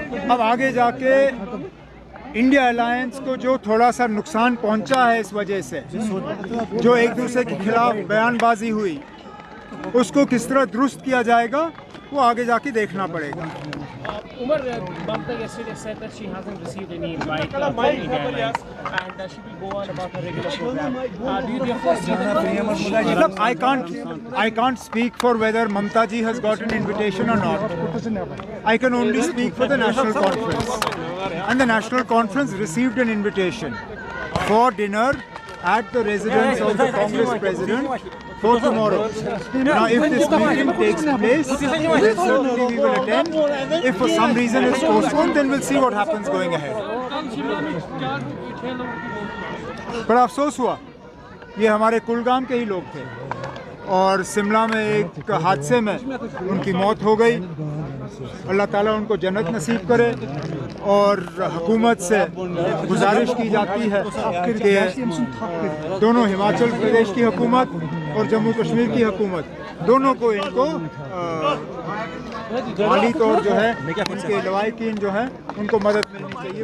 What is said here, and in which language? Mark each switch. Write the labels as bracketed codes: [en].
[hi] अब आगे जाके इंडिया अलायंस को जो थोड़ा सा नुकसान पहुंचा है इस वजह से, जो एक दूसरे के खिलाफ बयानबाजी हुई, उसको किस तरह दुरुस्त किया जाएगा वो आगे जाके देखना पड़ेगा। [en] Umar, Mamta yesterday said that she hasn't received any invite from India Airlines and she will go on about her regular program. Do you therefore see that? Look, I can't speak for whether Mamta ji has got an invitation or not. I can only speak for the National Conference. And the National Conference received an invitation for dinner at the residence of the Congress President for tomorrow. Now, if this meeting takes place, then certainly we will attend. If for some reason it's postponed, then we'll see what happens going ahead. [hi] बड़ा अफसोस हुआ, ये हमारे कुलगाम के ही लोग थे और शिमला में एक हादसे में उनकी मौत हो गई। अल्लाह ताला उनको जन्नत नसीब करे। और हुकूमत से गुजारिश की जाती है कि दोनों हिमाचल प्रदेश की हुकूमत और जम्मू कश्मीर की हुकूमत दोनों को इनको माली तौर जो है उनके लवाहिकीन जो है उनको मदद मिलनी चाहिए।